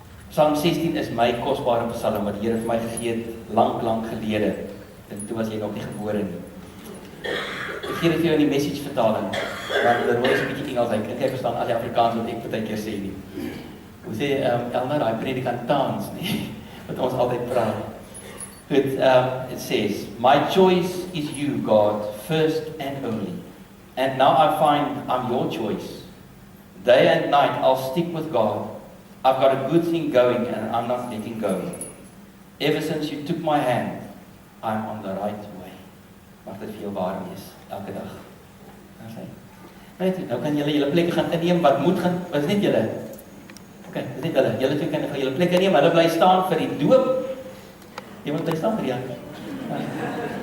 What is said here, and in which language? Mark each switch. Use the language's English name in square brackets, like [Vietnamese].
[Afrikaans] Psalm 16 is my kosbare psalm wat die Here vir my gegee het lank gelede. En toe was jy nog nie gebore nie. Ek gee dit vir jou in die message vertaling. Want daar is 'n bietjie Engels, ek verstaan al die Afrikaans wat ek baie keer sê nie. Hoe sê Elna, daai predikant tans nie, wat ons altyd praat. [English] Good, it says, my choice is you, God, first and only. And now I find I'm your choice. Day and night I'll stick with God. I've got a good thing going and I'm not letting go. Ever since you took my hand, I'm on the right way. [Afrikaans] Mag dit vir jou waar wees, elke dag. Daar sê. Net, nou kan julle plekke gaan inneem, wat moet gaan, wat is net julle? Okay, dis net hulle. Julle twee kan gaan julle plekke neem, hulle bly staan vir die doop. Jy moet bly staan vir die hand.